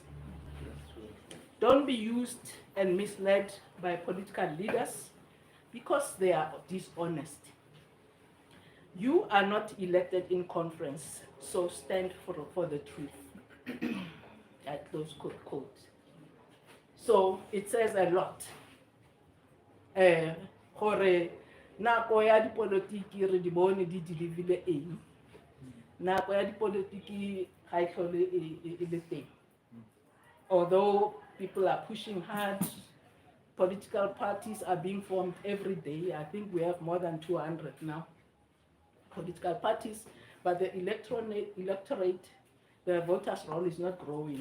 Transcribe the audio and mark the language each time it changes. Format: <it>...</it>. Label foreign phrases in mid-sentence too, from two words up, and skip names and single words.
<en>Don't be used and misled by political leaders because they are dishonest. You are not elected in conference, so stand for the truth." At close quote. So it says a lot.</en> <tn>Gore nako ya dipolitiki re di bone di dilivile eng. Nako ya dipolitiki ga itlhole e le teng.</tn> <en>Although people are pushing hard, political parties are being formed every day. I think we have more than 200 now. Political parties, but the electorate, the voters' roll is not growing.</en>